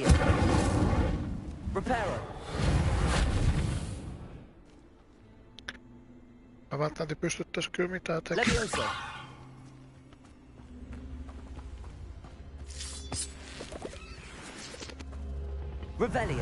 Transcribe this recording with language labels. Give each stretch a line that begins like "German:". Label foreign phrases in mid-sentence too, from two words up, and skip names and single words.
Finnish: Reparo. Mä välttämättä pystyttäis kyllä mitään tekemään. Levioso. Revelio.